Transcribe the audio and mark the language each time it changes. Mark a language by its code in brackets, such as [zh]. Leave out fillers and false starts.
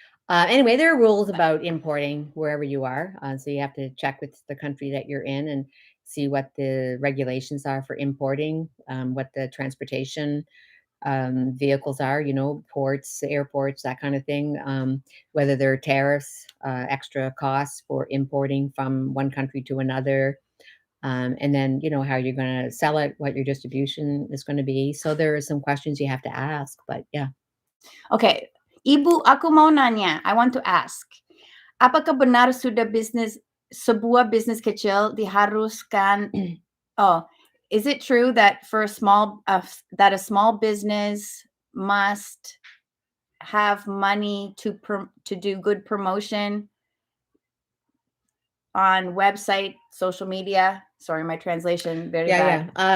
[en] Anyway, there are rules about importing wherever you are. So you have to check with the country that you're in and see what the regulations are for importing, what the transportation vehicles are, you know, ports, airports, that kind of thing, whether there are tariffs, extra costs for importing from one country to another. And then, you know, how you're going to sell it, what your distribution is going to be. So there are some questions you have to ask, but yeah. [id] Okay, Ibu, aku mau nanya. [en] I want to ask. [id] Apakah benar sudah sebuah bisnis kecil diharuskan? [en] Oh, is it true that for a small business must have money to do good promotion on website, social media? Sorry, my translation very bad.